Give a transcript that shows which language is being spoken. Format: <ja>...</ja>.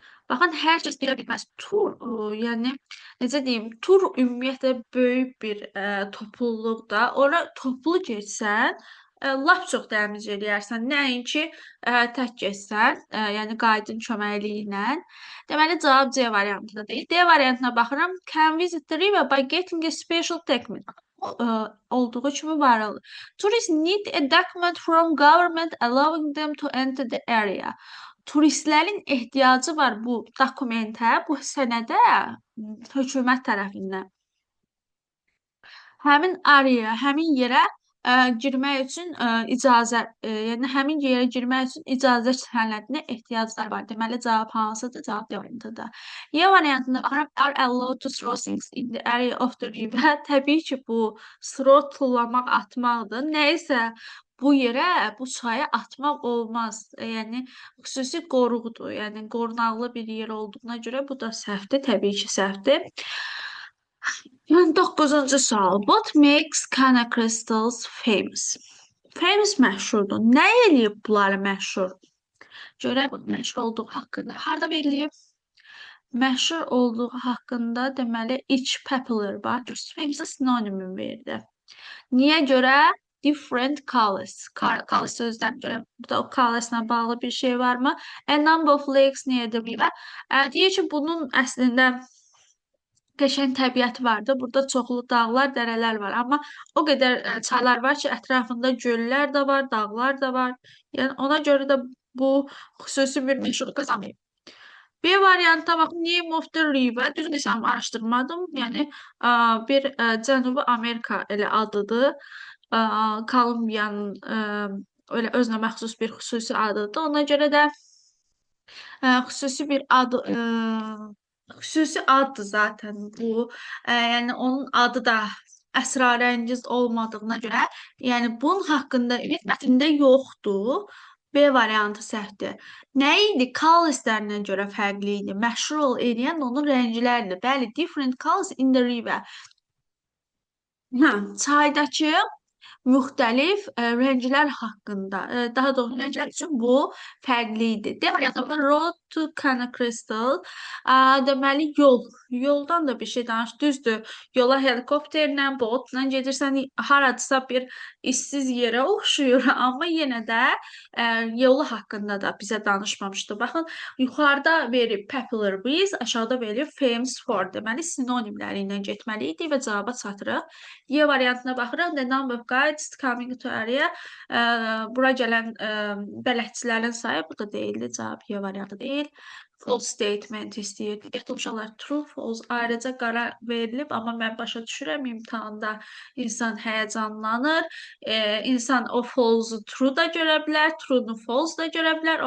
<az>Baxın, hər kəs girə bilməz. Tur, yəni necə deyim, tur ümumiyyətlə böyük bir topluluqda. Ora toplu getsən, lap çox dəmic eləyərsən. Nəinki tək getsən, yəni qaydın köməkliyi ilə. Deməli, cavab C variantında deyil. D variantına baxıram.</az> <en>Can visit the river by getting a special document.</en> <az>Olduğu kimi var olur.</az> <en>Tourists need a document from government allowing them to enter the area.</en> <az>Turistlərin ehtiyacı var bu dokumentə, bu sənədə hökumət tərəfindən. Həmin araya, həmin yerə girmək üçün icazə, yəni həmin yerə girmək üçün icazə sənədinə ehtiyaclar var. Deməli, cavab hansıdır? Cavab D variantıdır. Y variantında baxıram,</az> <en>are allowed to throw things in the area of the river.</en> <az>Təbii ki, bu throw tullamaq, atmaqdır. Nəyisə bu yerə, bu çaya atmaq olmaz. Yəni, xüsusi qoruqdur. Yəni, qorunaqlı bir yer olduğuna görə bu da səhvdir. Təbii ki, səhvdir. 9-cu sual.</az> <en>What makes Cana crystals famous?</en> <az>Famous məşhurdur. Nə eləyib bunları məşhur? Görək, məşhur olduğu haqqında. Harada verilib? Məşhur olduğu haqqında deməli,</az> <en>it's popular</en> <az>var. Famous sinonimi verdi. Niyə görə?</az> <en>different colors.</en> <az>Colors sözdən görə burada o colorsla bağlı bir şey varmı?</az> <en>A number of lakes near the river.</en> <az>Deyir ki, bunun əslində qəşəng təbiəti vardı. Burada çoxlu dağlar, dərələr var. Amma o qədər çaylar var ki, ətrafında göllər də var, dağlar da var. Yəni ona görə də bu xüsusi bir məşhur qazanıb. B variantına baxın, Name of the River. Düzünü desəm araşdırmadım. Yəni bir Cənubi Amerika elə adıdır. Kolumbiyanın elə özünə məxsus bir xüsusi adıdır. Ona görə də xüsusi bir adı xüsusi addır zaten bu. Yəni onun adı da əsrarəngiz olmadığına görə, yəni bunun haqqında mətndə yoxdur. B variantı səhvdir. Nə idi? Colorslərinə görə fərqli idi. Məşhur eləyən onun rəngləridir. Bəli,</az> <en>different colors in the river.</en> <az>Çaydakı müxtəlif rənglər haqqında, daha doğrusu rənglər üçün bu fərqli idi. D variantında Road to Cana Crystal. Deməli yoldan da bir şey danış. Düzdür. Yola helikopterlə, botla gedirsən, haradısa bir işsiz yerə oxşuyur, amma yenə də yolu haqqında da bizə danışmamışdı. Baxın, yuxarıda verib popular with, aşağıda verib famous for. Deməli sinonimləri ilə getməli idi və cavaba çatırıq. Y variantına baxırıq.</az> <en>The number of guides coming to area.</en> <az>Bura gələn bələdçilərin sayı burada deyildi. Cavab Y variantı deyil. False statement istəyir. Diqqətli uşaqlar, true, false ayrıca qərar verilib, amma mən başa düşürəm imtahanda insan həyəcanlanır. İnsan o false-u true da görə bilər, true-nu false da görə bilər.</az>